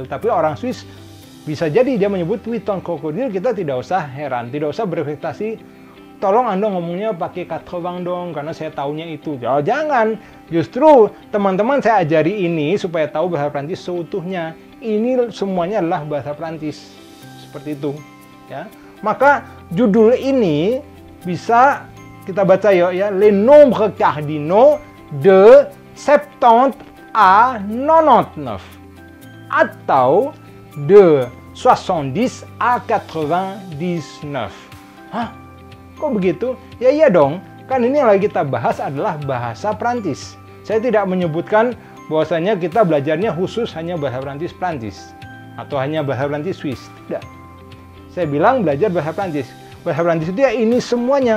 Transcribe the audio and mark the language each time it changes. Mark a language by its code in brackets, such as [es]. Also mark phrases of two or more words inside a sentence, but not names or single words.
[id] Tapi orang Swiss bisa jadi dia menyebut 80 krokodil, kita tidak usah heran, tidak usah berekspektasi, tolong Anda ngomongnya pakai 80 dong, karena saya taunya itu. Oh, jangan, justru teman-teman saya ajari ini supaya tahu bahasa Prancis seutuhnya. Ini semuanya adalah bahasa Prancis. Seperti itu. Ya, maka judul ini bisa kita baca yuk ya, [fr] les nombres cardinaux de 70 à 99 atau de 70 à 99. Hah? [id] Kok begitu? Ya iya dong, kan ini yang lagi kita bahas adalah bahasa Prancis. Saya tidak menyebutkan bahwasanya kita belajarnya khusus hanya bahasa Prancis atau hanya bahasa Prancis Swiss. Tidak. Saya bilang belajar bahasa Prancis. Bahasa Prancis itu ya ini semuanya.